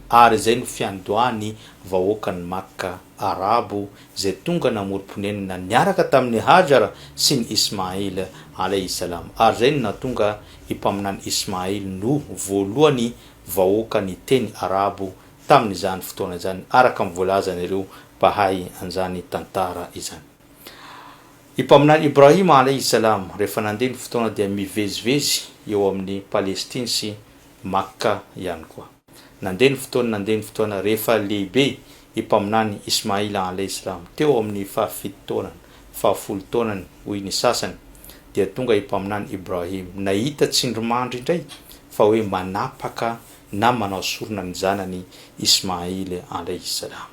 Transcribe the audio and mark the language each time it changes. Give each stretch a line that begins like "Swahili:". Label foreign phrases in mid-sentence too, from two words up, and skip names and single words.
Malagasy: Ary zay no fiandohany vahoakan'ny Makka arabo zay tonga namorom-ponenana niaraka tamin'ny Hajara sy ny Ismaila
Arabic: alayhi salam.
Malagasy: Ary zay no natonga ipaminany Ismail no voalohany vahoakany teny arabo tamin'izany fotoana zany, araka mivolazan'ireo mpahay an'izany tantara izany. Ipaminany Ibrahim
Arabic: alayhi salam
Malagasy: rehefa nandeha ny fotoana dia mivezivezy eo amin'ny Palestine sy Makka ihany koa. Nandeha ny fotoana rehefa lehibe ipaminany Ismaila
Arabic: alayhi salam
Malagasy: teo amin'ny 7 taonany hoy ny sasany, dia tonga ipaminany Ibrahim nahita tsindrimandry indray fa hoe manapaka na manao sorona ny zanany Ismail
Arabic: alayhi salam.